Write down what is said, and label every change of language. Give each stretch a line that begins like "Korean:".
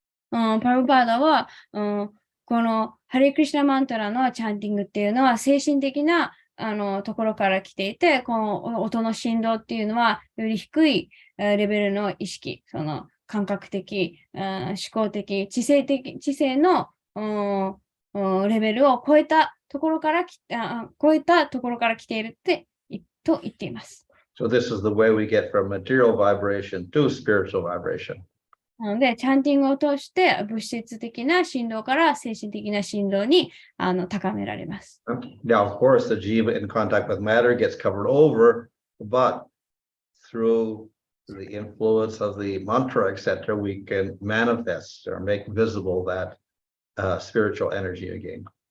Japanese: パルバーダは、このハレクリシナマントラのチャンティングっていうのは精神的なところから来ていて、この音の振動っていうのはより低いレベルの意識、その感覚的、思考的、知性のレベルを超えたところから来ていると言っています。
English: So this is the way we get from material vibration to spiritual vibration.
Japanese: なので、チャンティングを通して物質的な振動から精神的な振動に高められます。
English: Now, of course, the jiva in contact with matter gets covered over, but through the influence of the mantra, etc., we can manifest or make visible that spiritual energy again.